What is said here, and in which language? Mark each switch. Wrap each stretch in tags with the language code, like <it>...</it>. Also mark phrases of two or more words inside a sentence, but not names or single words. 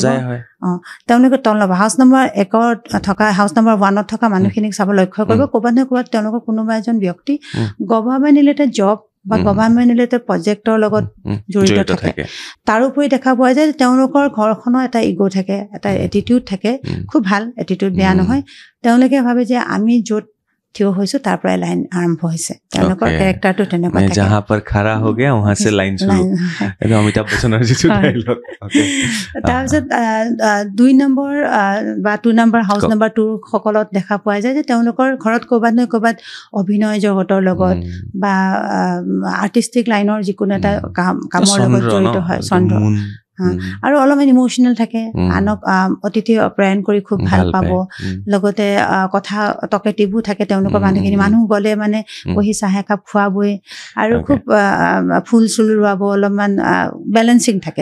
<as>তেওঁলোকে তল নপৰে হাউচ নম্বৰ 1ত থকা হাউচ নম্বৰ 1ত থকা মানুহখিনিক চাব লক্ষ্য কৰিব ক'ৰবাত নহয় ক'ৰবাত তেওঁলোকৰ কোনোবা এজন ব্যক্তি</as> <en>government related job</en> <as>বা</as> <en>government related</en> <as>প্ৰজেক্টৰ লগত জড়িত থাকে তাৰোপৰি দেখা পোৱা যায় তেওঁলোকৰ ঘৰখনৰ এটা ইগ' থাকে এটা এটিটিউড থাকে খুব ভাল এটিটিউড বেয়া নহয় তেওঁলোকে ভাবে যে আমি য'ত থিয় হৈছো তাৰ পৰাই লাইন আৰম্ভ হৈছে তেওঁলোকৰ কেৰেক্টাৰটো তেনেকুৱা থাকে</as> <hi>जहां पर खड़ा हो गया वहां से लाइन शुरू</hi> <as>এটা অমিতাভ বচ্চনৰ যিটো ডায়লগ ওকে তাৰপিছত 2 নম্বৰ বা 2 নম্বৰ হাউচ নম্বৰ 2 সকলত দেখা পোৱা যায় যে তেওঁলোকৰ ঘৰত ক'ৰবাত নহয় ক'ৰবাত অভিনয় জগতৰ লগত বা আৰ্টিষ্টিক লাইনৰ যিকোনো এটা কামৰ লগত জড়িত হয় চন্দ্ৰ আৰু অলপমান ইমোচনেল থাকে আনক অতিথি অপ্ৰায়ন কৰি খুব ভাল পাব লগতে কথা টকেটিভো থাকে তেওঁলোকৰ মানুহখিনি মানুহ গ'লে মানে বহি চাহ একাপ খোৱাবই আৰু খুব ফুল চুল ৰুৱাব অলপমান বেলেঞ্চিং থাকে</as>